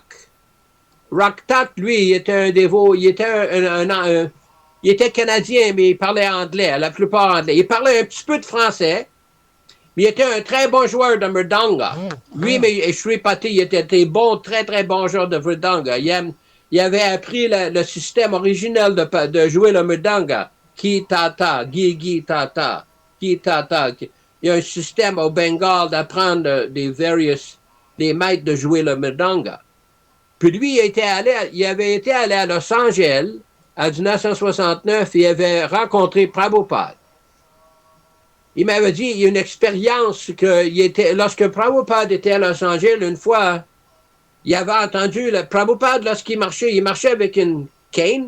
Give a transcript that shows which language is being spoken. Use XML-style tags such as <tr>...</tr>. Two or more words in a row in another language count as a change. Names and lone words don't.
<fr>Raktak, lui, il était un dévot, il était canadien, mais il parlait anglais, la plupart anglais. Il parlait un petit peu de français, Mais il était un très bon joueur de mridanga. Lui, mais Sri Pati, il était bon, très, très bon joueur de mridanga. Il avait appris le système original de jouer le mridanga. Ki tata, gi tata, ki tata. Il y a un système au Bengale d'apprendre des maîtres de jouer le mridanga. Puis lui, il avait été allé à Los Angeles en 1969 et il avait rencontré Prabhupada. Il m'avait dit, il y a une expérience lorsque Prabhupada était à Los Angeles une fois, il avait entendu Prabhupada lorsqu'il marchait, il marchait avec une cane.</fr>